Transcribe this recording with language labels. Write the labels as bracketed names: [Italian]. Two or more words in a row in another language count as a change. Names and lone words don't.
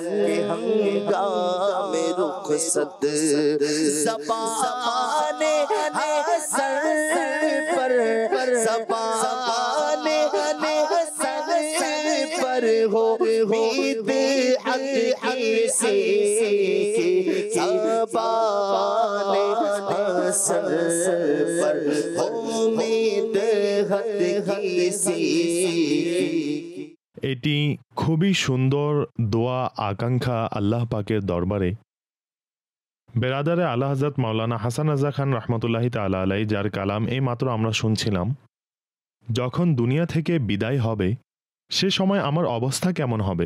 [Urdu] ہنگام رخصت، زبان حسن پر زبان حسن پر ہو بدعت کیسے، زبان حسن پر ہو بدعت کیسے۔ [Bangla] এটি খুবই সুন্দর দোয়া আকাঙ্ক্ষা আল্লাহ পাকের দরবারে। বেরাদারে আলা হযরত মাওলানা হাসান রাজা খান রহমতুল্লাহি তাআলা আলাইহি, যার কালাম এই মাত্র আমরা শুনছিলাম, যখন দুনিয়া থেকে বিদায় হবে সে সময় আমার অবস্থা কেমন হবে।